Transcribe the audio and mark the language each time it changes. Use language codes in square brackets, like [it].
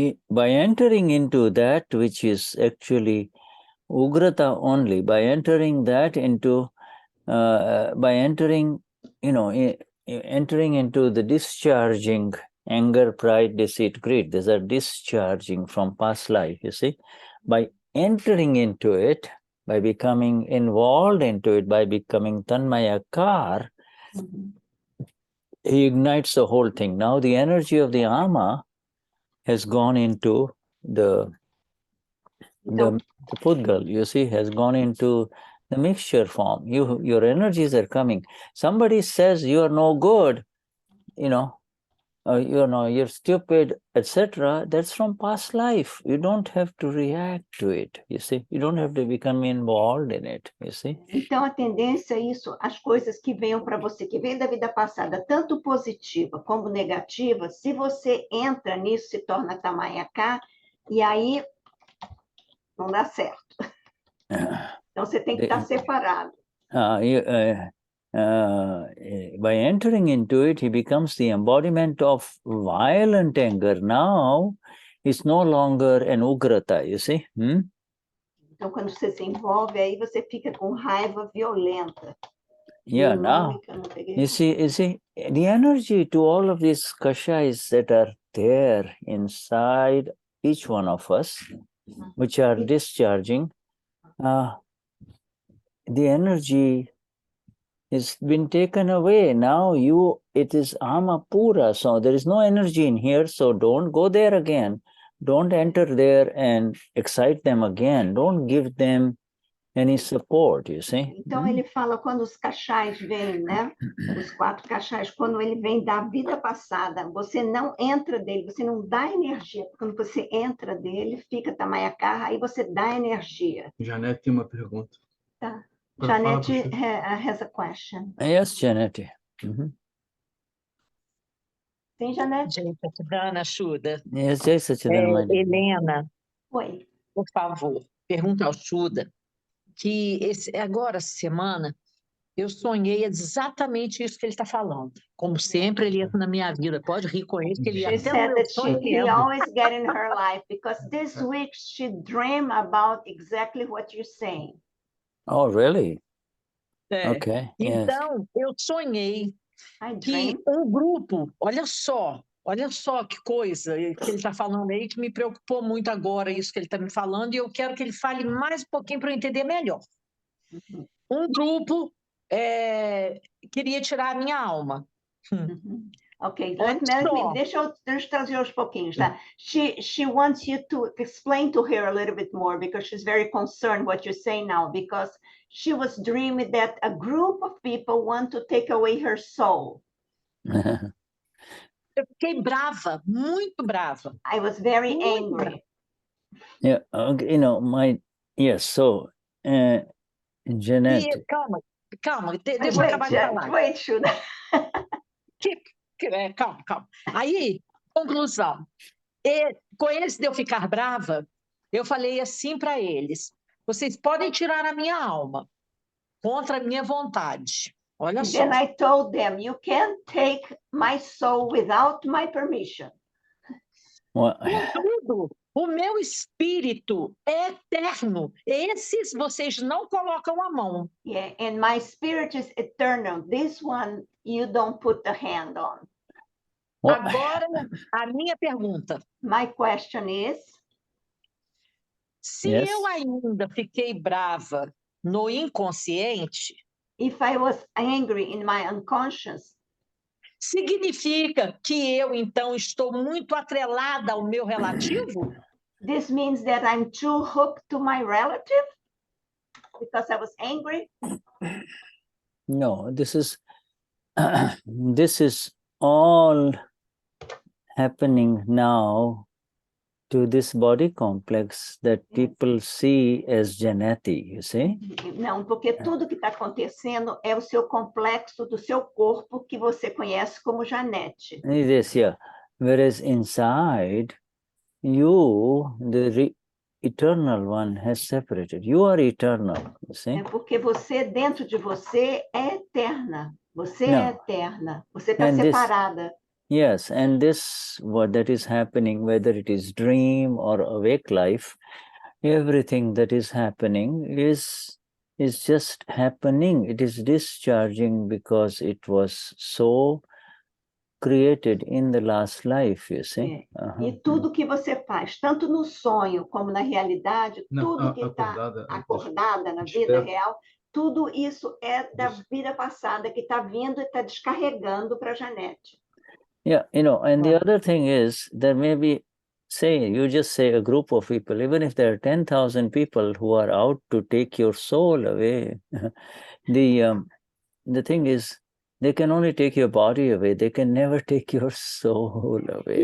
[en] By entering into that which is actually Oograta only, by entering that into, by entering, entering into the discharging anger, pride, deceit, greed, these are discharging from past life, you see. By entering into it, by becoming involved into it, by becoming Tanmayakar, he ignites the whole thing. Now the energy of the ama has gone into the Pudgal, you see, has gone into the mixture form. Your energies are coming. Somebody says you are no good, you know, you're stupid, etc., that's from past life. You don't have to react to it, you see. You don't have to become involved in it, you see. [pt] Então, a tendência é isso, as coisas que venham para você, que vêm da vida passada, tanto positiva como negativa, se você entra nisso, se torna Tanmayakar, e aí não dá certo. Então, você tem que estar separado. [en] By entering into it, he becomes the embodiment of violent anger. Now, it's no longer an Oograta, you see. [pt] Então, quando você se envolve, aí você fica com raiva violenta. [en] Yeah, now, you see, the energy to all of these kashais that are there inside each one of us, which are discharging, the energy has been taken away. Now it is Amapura, so there is no energy in here, so don't go there again. Don't enter there and excite them again. Don't give them any support, you see. [pt] Então, ele fala quando os kashais vêm, né? Os 4 kashais, quando ele vem da vida passada, você não entra dele, você não dá energia. Quando você entra dele, fica Tanmayakar, aí você dá energia. Janete tem uma pergunta. [en] Tá. Janete has a question. Yes, Janete. [pt] Sim, Janete? [sa] Jai Satchidana, Shuddha. [en] Yes, Jai Satchidana. [pt] Helena, Oi. por favor, pergunta ao Shuddha que agora, essa semana, eu sonhei exatamente isso que ele está falando. Como sempre, ele entra na minha vida. Pode rir com ele, que ele [en] She [pt] até [en] said no that [pt] sonho [en] he [pt] entra. [en] always get in her life, because this week she dreamed about exactly what you're saying. Oh, really? [pt] É. [en] Okay. [pt] Então, eu sonhei que grupo, olha só que coisa que ele está falando aí, que me preocupou muito agora, isso que ele está me falando, e eu quero que ele fale mais um pouquinho para eu entender melhor. Grupo queria tirar a minha alma. Ok, deixa eu trazer aos pouquinhos, tá? [en] She wants you to explain to her a little bit more, because she's very concerned what you're saying now, because she was dreaming that a group of people want to take away her soul. [pt] Eu fiquei brava, muito brava. [en] I was very angry. Yeah, okay, you know, so, Jeanette. [pt] Calma, deixa eu acabar de falar. [en] Wait, Shuddha. [pt] Calma. Aí, conclusão. Com eles de eu ficar brava, eu falei assim para eles: vocês podem tirar a minha alma contra a minha vontade. Olha só. [en] Then I told them, you can't take my soul without my permission. [pt] Contudo, o meu espírito é eterno. Esses vocês não colocam a mão. [en] Yeah, and my spirit is eternal. This one you don't put the hand on. [pt] Agora, a minha pergunta. [en] My question is, [pt] se eu ainda fiquei brava no inconsciente, [en] if I was angry in my unconscious, [pt] significa que eu, então, estou muito atrelada ao meu relativo? [en] This means that I'm too hooked to my relative because I was angry? No, this is all happening now to this body complex that people see as Janati, you see? [pt] Não, porque tudo que está acontecendo é o seu complexo do seu corpo que você conhece como Janete. [en] Yes, yeah. Whereas inside, you, the eternal one, has separated. You are eternal, you see? [pt] É porque você, dentro de você, é eterna. Você é eterna. Você está separada. [en] Yes, and what that is happening, whether it is dream or awake life, everything that is happening is just happening. It is discharging because it was so created in the last life, you see. [pt] E tudo que você faz, tanto no sonho como na realidade, tudo que está acordada na vida real, tudo isso é da vida passada que está vindo e está descarregando para a Janete. [en] Yeah, you know, and the other thing is, there may be, you just say a group of people, even if there are 10,000 people who are out to take your soul away, the thing is, They can only take your body away. They can never take your soul away.